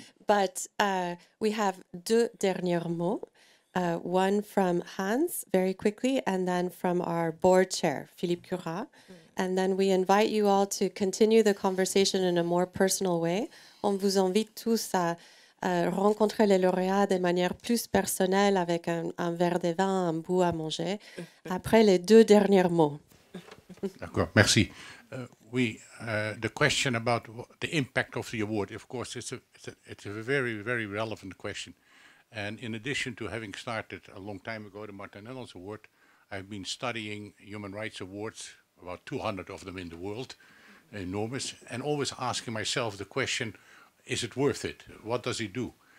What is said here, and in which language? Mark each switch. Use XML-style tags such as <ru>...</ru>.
<en>but we have</en> <fr>deux derniers mots.</fr> <en>One from Hans, very quickly, and then from our board chair, Philippe Khurram. And then we invite you all to continue the conversation in a more personal way.</en> <fr>On vous invite tous à rencontrer les lauréats de manière plus personnelle avec un verre de vin, un bout à manger, après les deux derniers mots. D'accord, merci.</fr> <en>The question about the impact of the award, of course, it's a very, very relevant question. And in addition to having started a long time ago the Martin Ennals Award, I've been studying human rights awards, about 200 of them in the world, enormous, and always asking myself the question, is it worth it? What does it do?</en>